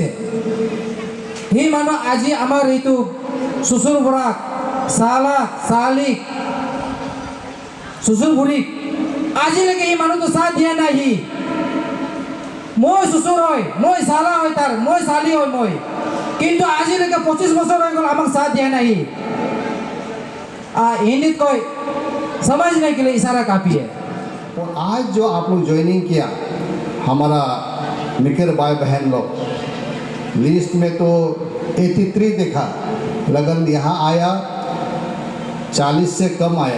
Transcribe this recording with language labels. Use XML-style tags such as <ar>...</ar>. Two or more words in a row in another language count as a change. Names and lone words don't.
<as>সেই মানুহ আজি আমাৰ এইটো শ্বশুৰ বৰাক, চালাক, চালিক, শ্বশুৰ বুঢ়ীক আজিলৈকে এই মানুহটো চাহ দিয়া নাই। সি মই শ্বশুৰ হয়, মই চালা হয়, তাৰ মই চালি হয় মই, কিন্তু আজিলৈকে 25 বছৰ হৈ গ'ল আমাক চাহ দিয়া নাই।</as> <hi>हिंदीत कोई समझने के लिए इशारा काफ़ी है। और आज जो आप लोग ज्वाइनिंग किया, हमारा मिकर भाई बहन लोग, लिस्ट में तो 83 देखा, लगन यहाँ आया 40 से कम आया।</hi>